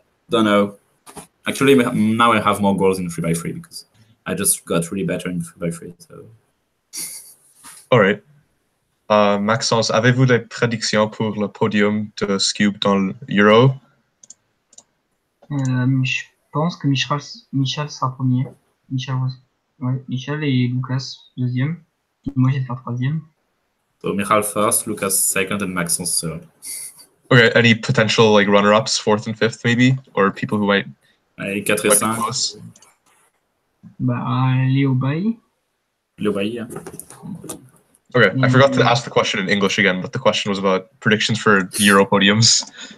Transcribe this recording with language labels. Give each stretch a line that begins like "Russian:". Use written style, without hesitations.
English: Don't know. Actually, now I have more goals in 3x3 because I just got really better in 3x3. So. All right.
French: Maxence, avez-vous des prédictions pour le podium de Skewb dans l'Euro? Je pense que Michel sera premier. Michel et Lucas deuxième. Moi, je vais faire troisième.
English: So Michal first, Lucas second, and Maxence third. Okay. Any potential like runner-ups, fourth and fifth, maybe, or people who might?
French: 4 et 5. Léo Bailly.
English: Léo Bailly, yeah. Okay, I forgot to ask the question in English again, but the question was about predictions for Euro podiums.